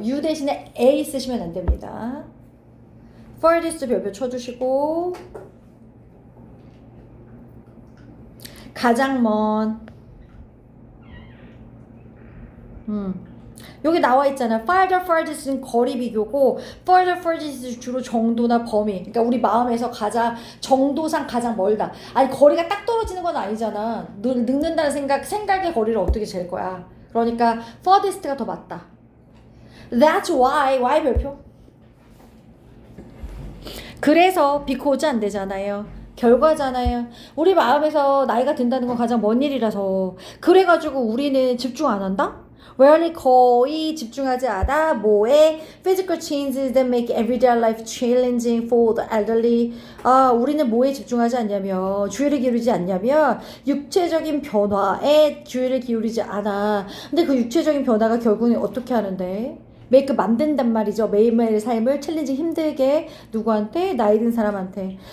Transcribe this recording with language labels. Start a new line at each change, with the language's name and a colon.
Korean: U 대신에 A 쓰시면 안 됩니다. farthest 별표 쳐주시고 가장 먼 여기 나와 있잖아. farther, farthest는 거리 비교고 further, farthest는 주로 정도나 범위. 그러니까 우리 마음에서 가장 정도상 가장 멀다. 아니 거리가 딱 떨어지는 건 아니잖아. 늙는다는 생각의 거리를 어떻게 잴 거야. 그러니까 farthest가 더 맞다.
English: That's why 별표.
Korean: 그래서 because 안 되잖아요. 결과잖아요. 우리 마음에서 나이가 든다는 건 가장 먼 일이라서 그래가지고 우리는 집중 안 한다?
English: rarely
Korean: 거의 집중하지 않아 뭐에
English: physical changes that make everyday life challenging for the elderly.
Korean: 우리는 뭐에 집중하지 않냐면 주의를 기울이지 않냐면 육체적인 변화에 주의를 기울이지 않아. 근데 그 육체적인 변화가 결국은 어떻게 하는데? make 만든단 말이죠. 매일매일 삶을 챌린지 힘들게 누구한테? 나이 든 사람한테.